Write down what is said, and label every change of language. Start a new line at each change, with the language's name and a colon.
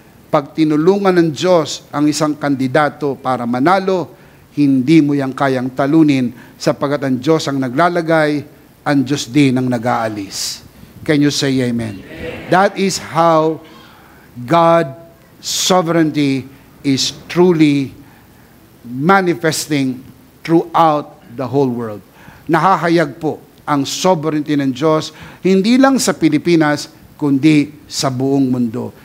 Filipino: Pag tinulungan ng Diyos ang isang kandidato para manalo, hindi mo yang kayang talunin sapagkat ang Diyos ang naglalagay, ang Diyos din ang nag-aalis.
English: Can you say amen? That is how God's sovereignty is truly manifesting throughout the whole world.
Filipino: Nahahayag po ang sovereignty ng Diyos, hindi lang sa Pilipinas, kundi sa buong mundo.